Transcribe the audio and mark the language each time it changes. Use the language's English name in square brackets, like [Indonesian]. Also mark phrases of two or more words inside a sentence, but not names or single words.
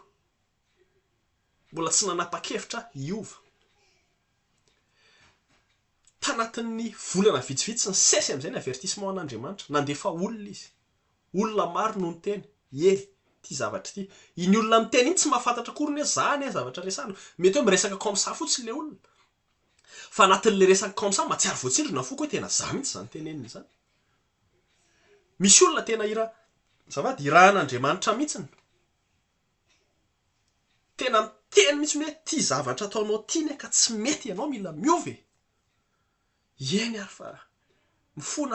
[Malagasy] Mbola tsy nanapa-kevitra hiova. Tanatin'ny volana vitsivitsy ny sesy amin'izay ny avertissement an'Andriamanitra, nandefa olona izy. Olona maro no niteny, ty zavatra ty. Iny olona miteny iny tsy mahafantatra akory hoe zany zavatra resana. Mety hoe miresaka [French] comme ça [Malagasy] fotsiny le olona. Fa anatin'le resaka [French] comme ça, [Malagasy] matsiaro voatsindrona foko hoe tena za mihitsy zany teneniny zany. Misy olona tena zavady irahan'Andriamanitra mihitsiny. Tena miteny mihitsy hoe ty zavatra ataonao ty ne ka tsy mety ianao mila miova. Eny ary fa mifona.